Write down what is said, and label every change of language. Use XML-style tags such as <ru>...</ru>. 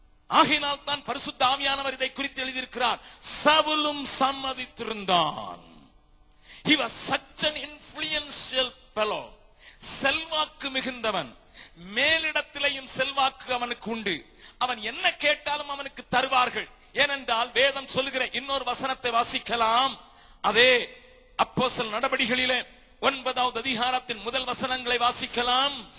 <ta>ஆகினால் தான் பரிசுத்த ஆவியானவர் இதை குறித்து எழுதியிருக்கிறார். சவுலும் சம்மதித்திருந்தான்.</ta> <en>He was such an influential fellow.</en> <ta>செல்வாக்கு மிகுந்தவன். மேலிடத்திலேயும் செல்வாக்கு அவனுக்கு உண்டு. அவன் என்ன கேட்டாலும் அவனுக்கு தருவார்கள். ஏனென்றால் வேதம் சொல்லுகிற இன்னொரு வசனத்தை வாசிக்கலாம். அதே அப்போஸ்தலர் நடபடிகளிலே 9வது அதிகாரத்தின் முதல் வசனங்களை வாசிக்கலாம்.</ta>